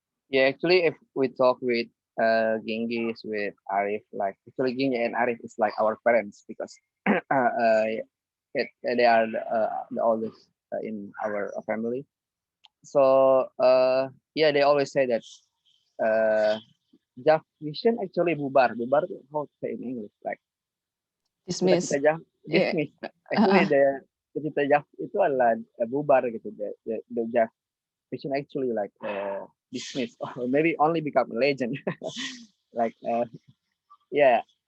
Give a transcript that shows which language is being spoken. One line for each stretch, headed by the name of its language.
English: Yeah, actually, if we talk with Gingis, with Arif, like actually Gingi and Arif is like our parents because they are the oldest in our family. So yeah, they always say that Jav vision actually bubar. Bubar, how to say in English? Like dismiss. Dismiss. Actually, the Jav
Indonesian: itu adalah bubar gitu.
English: The Jav vision actually like dismissed or maybe only become a legend. Like yeah.